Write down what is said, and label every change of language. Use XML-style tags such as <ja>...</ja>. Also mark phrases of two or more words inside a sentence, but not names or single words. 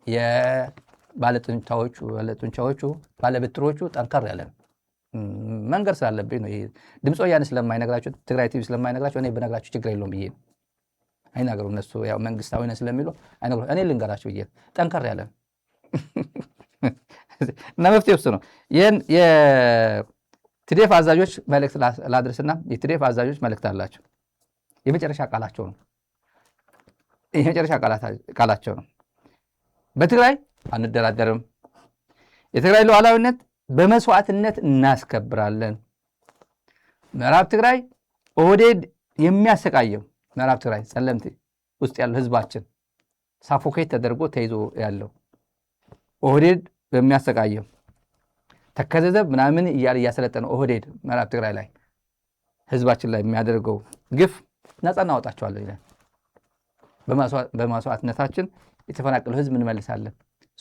<am>የባለጡንቻዎቹ ባለብትሮቹ ጠንከር ያለ ነው። መንገር ስላለብኝ ነው። ድምፅ ወያኔ ስለማይነግራቸው ትግራይ ቲቪ ስለማይነግራቸው እኔ ብነግራቸው ችግር የለውም ብዬ ነው። አይናገሩ እነሱ ያው መንግስታዊ ነን ስለሚሉ አይነግሩ። እኔ ልንገራቸው ብዬ ጠንከር ያለ ነው እና መፍትሄው እሱ ነው። የትዴፍ አዛዦች መልእክት ላድርስና የትዴፍ አዛዦች መልእክት አላቸው። የመጨረሻ ቃላቸው ነው። በትግራይ አንደራደርም። የትግራይ ሉዓላዊነት በመስዋዕትነት እናስከብራለን። ምዕራብ ትግራይ ኦህዴድ የሚያሰቃየው ምዕራብ ትግራይ ጸለምት ውስጥ ያለው ህዝባችን ሳፎኬት ተደርጎ ተይዞ ያለው ኦህዴድ በሚያሰቃየው ተከዘዘብ ምናምን እያለ እያሰለጠነው ኦህዴድ ምዕራብ ትግራይ ላይ ህዝባችን ላይ የሚያደርገው ግፍ ነፃ እናወጣቸዋለን ይላል። በመስዋዕትነታችን የተፈናቀለው ህዝብ እንመልሳለን።</am>